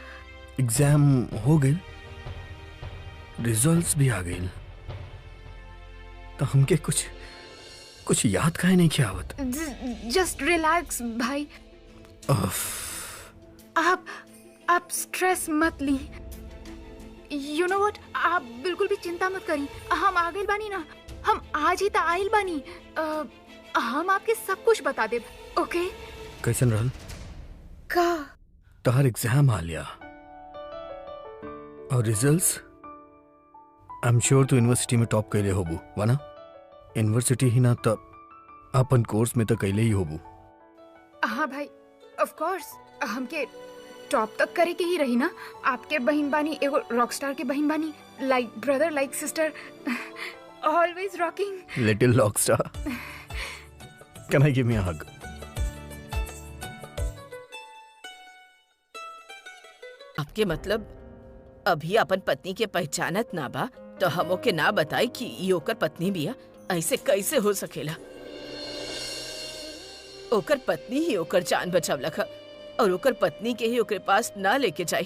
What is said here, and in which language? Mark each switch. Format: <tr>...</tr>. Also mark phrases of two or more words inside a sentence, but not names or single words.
<bho>एग्जाम हो गए, रिजल्ट्स भी आ गए, तो हमके कुछ याद काहे नहीं किया आवत?</bho> <en>just relax</en> <bho>भाई। आप स्ट्रेस मत ली।</bho> <en>you know what,</en> <bho>आप बिल्कुल भी चिंता मत करी। हम आ गए बानी ना, हम आज ही तो आइल बानी। हम आपके सब कुछ बता देब, ओके? कैसन रहल का तोहर एग्जाम आ लिया और रिजल्ट्स?</bho> <en>I am sure</en> <bho>तू यूनिवर्सिटी में टॉप कैले होबू वाना? यूनिवर्सिटी ही ना तो अपन कोर्स में तो कैले ही होबू। हाँ भाई,</bho> <en>of course</en> <bho>हमके टॉप तक करे के ही रही ना। आपके बहन बानी, एगो रॉकस्टार के बहन बानी,</bho> <en>like brother like sister, always rocking. little rockstar. Can I give me a hug?</en> <bho>आपके मतलब अभी अपन पत्नी के पहचानत ना बा तो हम ओके ना बताई कि ये ओकर पत्नी बिया? ऐसे कैसे हो सकेला? ओकर पत्नी ही ओकर जान बचावलक और ओकर पत्नी के ही ओकरे पास ना लेके जाई।</bho>